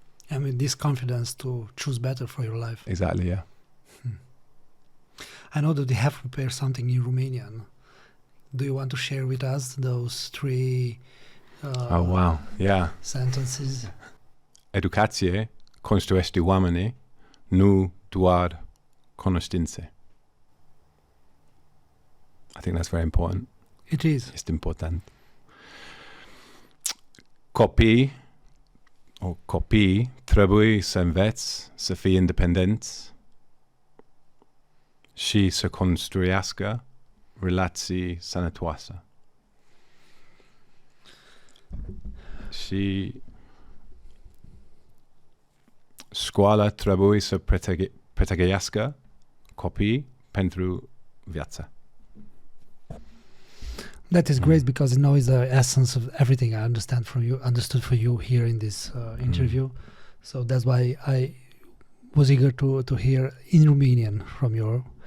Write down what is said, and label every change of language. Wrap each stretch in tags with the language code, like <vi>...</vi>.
<en>And with this confidence to choose better for your life. Exactly, yeah. I know that they have prepared something in Romanian. Do you want to share with us those 3 oh, wow. Yeah. sentences?</en> <ro>Educație construiește oameni, nu doar cunoștințe.</ro> <en>I think that's very important. It is.</en> <ro>Este important. Copiii trebuie să înveți să fie independenți și să construiască relații sănătoase. Și școala trebuie să pregătească copiii pentru viață.</ro> <en>That is great, because it now is the essence of everything I understood for you here in this interview. So that's why I was eager to hear in Romanian from you.</en>